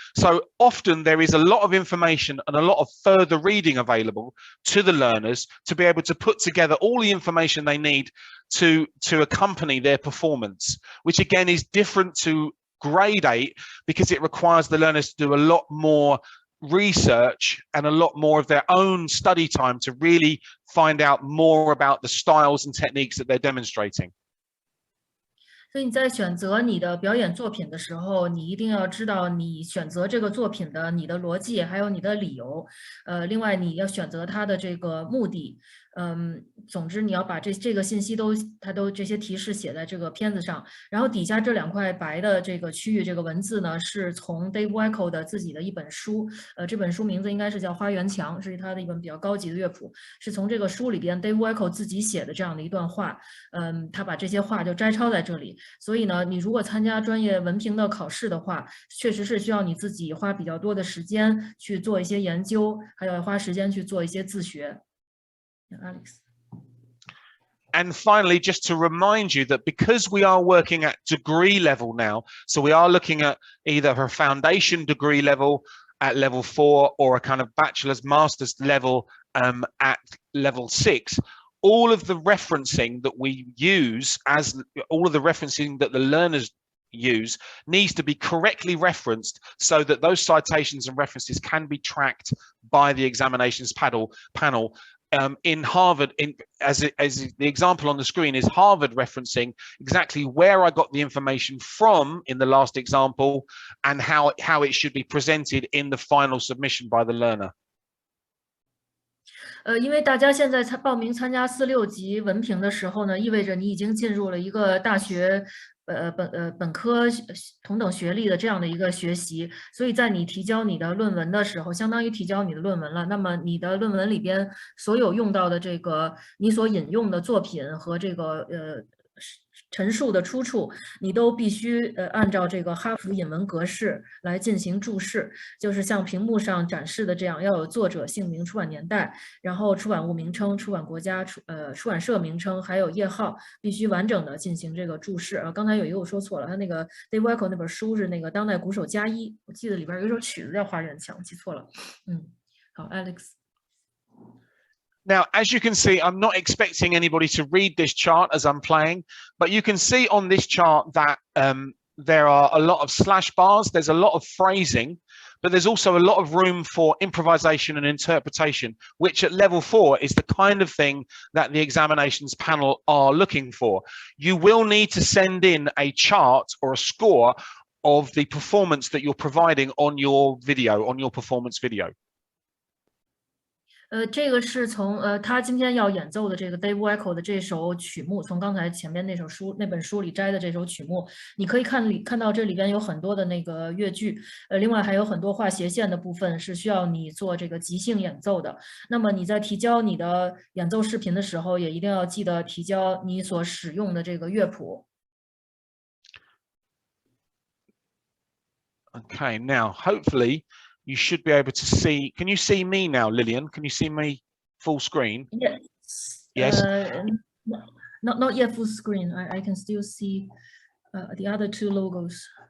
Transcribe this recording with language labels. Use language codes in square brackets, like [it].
[en] So often there is a lot of information and a lot of further reading available to the learners to be able to put together all the information they need to accompany their performance, which again is different to grade 8 because it requires the learners to do a lot more research and a lot more of their own study time to really find out more about the styles and techniques that they're demonstrating. [zh] 所以你在选择你的表演作品的时候，你一定要知道你选择这个作品的你的逻辑，还有你的理由。另外你要选择它的这个目的。总之你要把这个信息它都这些提示写在这个片子上。然后底下这2块白的这个区域，这个文字呢，是从 Dave Weckl 的自己的一本书，这本书名字应该是叫《花园墙》，是他的一本比较高级的乐谱，是从这个书里边 Dave Weckl 自己写的这样的一段话。他把这些话就摘抄在这里。所以呢，你如果参加专业文凭的考试的话，确实是需要你自己花比较多的时间去做一些研究，还要花时间去做一些自学。 [en] Alex. And finally, just to remind you that because we are working at degree level now, so we are looking at either a foundation degree level at level 4 or a kind of bachelor's master's level at level 6, all of the referencing that we use, as all of the referencing that the learners use, needs to be correctly referenced so that those citations and references can be tracked by the examinations panel. In Harvard, as the example on the screen is Harvard referencing exactly where I got the information from in the last example and how it should be presented in the final submission by the learner. [zh] 因为大家现在报名参加4、6级文凭的时候呢，意味着你已经进入了一个大学本科同等学历的这样的一个学习，所以在你提交你的论文的时候，相当于提交你的论文了。那么你的论文里边所有用到的这个你所引用的作品和这个陈述的出处，你都必须按照这个哈佛引文格式来进行注释，就是像屏幕上展示的这样，要有作者姓名、出版年代，然后出版物名称、出版国家、出版社名称，还有页号，必须完整的进行这个注释。刚才有一个我说错了，他那个 Dave Weckl 那本书是那个当代鼓手加一，我记得里边有一首曲子叫《花园墙》，记错了。好 ，Alex。 [en] Now, as you can see, I'm not expecting anybody to read this chart as I'm playing, but you can see on this chart that there are a lot of slash bars, there's a lot of phrasing, but there's also a lot of room for improvisation and interpretation, which at level 4 is the kind of thing that the examinations panel are looking for. You will need to send in a chart or a score of the performance that you're providing on your video, on your performance video. [zh] 这个是从他今天要演奏的这个 Dave Weckl 的这首曲目，从刚才前面那本书里摘的这首曲目，你可以看到这里边有很多的那个乐句，另外还有很多画斜线的部分是需要你做这个即兴演奏的。那么你在提交你的演奏视频的时候，也一定要记得提交你所使用的这个乐谱。 [en] Okay, now hopefully you should be able to see. Can you see me now, Lillian? Can you see me full screen? Yes. Yes. Not yet full screen. I can still see the other 2 logos.